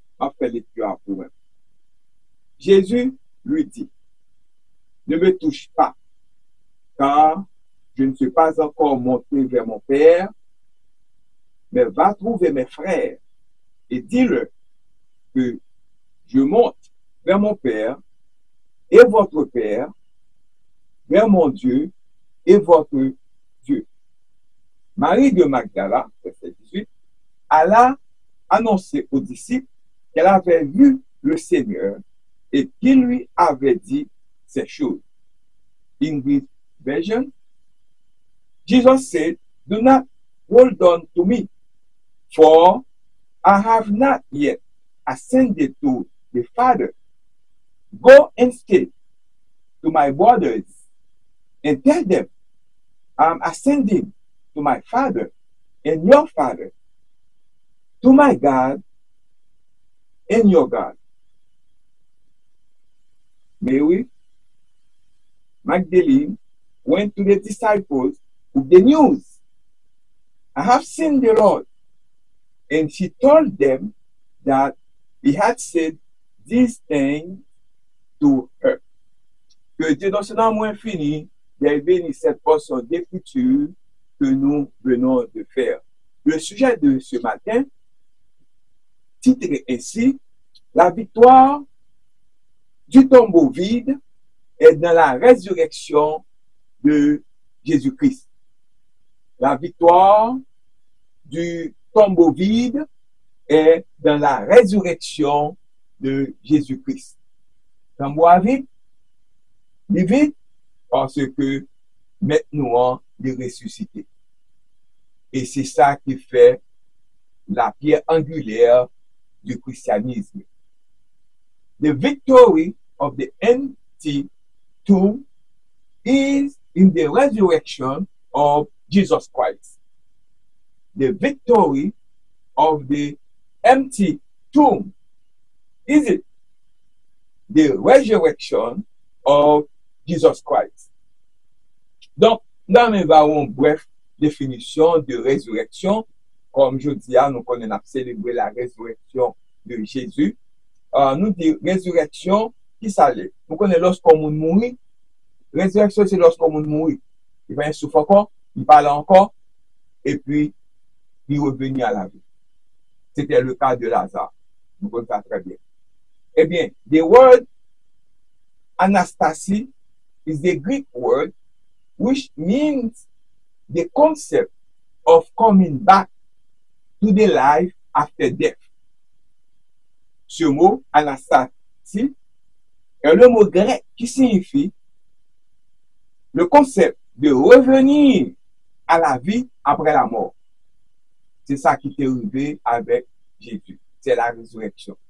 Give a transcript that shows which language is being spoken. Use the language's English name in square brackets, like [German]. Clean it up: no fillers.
[French] On fait lecture à vous-même. Jésus lui dit, ne me touche pas, car je ne suis pas encore monté vers mon Père, mais va trouver mes frères et dis-leur que je monte vers mon Père et votre Père, vers mon Dieu et votre Dieu. Marie de Magdala, verset 18, alla annoncer aux disciples qu'elle avait vu le Seigneur et qu'il lui avait dit ces choses. [English] English version. Jesus said, do not hold on to me, for I have not yet ascended to the Father. Go instead to my brothers and tell them, I'm ascending to my Father and your Father, to my God and your God. Mary Magdalene went to the disciples with the news. I have seen the Lord. And she told them that he had said these things to her. [French] Que Dieu dans son amour infini ait béni cette portion d'écriture que nous venons de faire. Le sujet de ce matin, titré ainsi, la victoire du tombeau vide est dans la résurrection de Jésus-Christ. La victoire du tombeau vide est dans la résurrection de Jésus-Christ. Tombeau vide, parce que maintenant, il est ressuscité. Et c'est ça qui fait la pierre angulaire du christianisme. [English] The victory of the empty tomb is in the resurrection of Jesus Christ. The victory of the empty tomb is it the resurrection of Jesus Christ. [French] Donc, nous avons une brève définition de résurrection. Comme je dis, nous connaissons célébrer la résurrection de Jésus. Nous disons résurrection, qui ça l'est? Nous connaissons lorsqu'on mourit. Résurrection, c'est lorsqu'on mourit. Il va souffler encore, il parle encore, et puis il revenir à la vie. C'était le cas de Lazare. Nous connaissons ça très bien. [English] Eh bien, the word anastasis is the Greek word which means the concept of coming back to the life after death. [French] Ce mot, anastasis, est le mot grec qui signifie le concept de revenir à la vie après la mort. C'est ça qui est arrivé avec Jésus. C'est la résurrection.